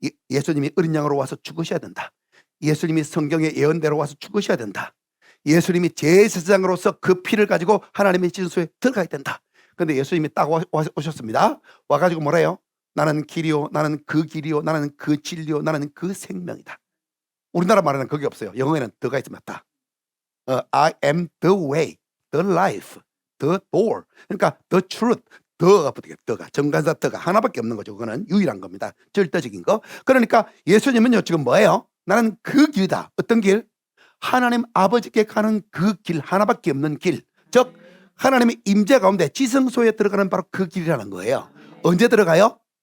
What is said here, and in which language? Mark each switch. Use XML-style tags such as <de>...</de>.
<ko>예수님이 어린 양으로 와서 죽으셔야 된다. 예수님이 성경의 예언대로 와서 죽으셔야 된다. 예수님이 제사장으로서 그 피를 가지고 하나님의 진수에 들어가야 된다. 그런데 예수님이 딱 오셨습니다. 와가지고 뭐래요? 나는 길이요, 나는 그 길이요, 나는 그 진리요, 나는 그 생명이다. 우리나라 말에는 그게 없어요. 영어에는 더가 있으면 맞다.</ko> <en>I am the way, the life, the door.</en> <ko>그러니까 the truth, 더가 정관사 더가 하나밖에 없는 거죠. 그거는 유일한 겁니다. 절대적인 거. 그러니까 예수님은요 지금 뭐예요? 나는 그 길이다. 어떤 길? 하나님 아버지께 가는 그 길, 하나밖에 없는 길. 즉 하나님의 임재 가운데 지성소에 들어가는 바로 그 길이라는 거예요. 언제 들어가요?</ko>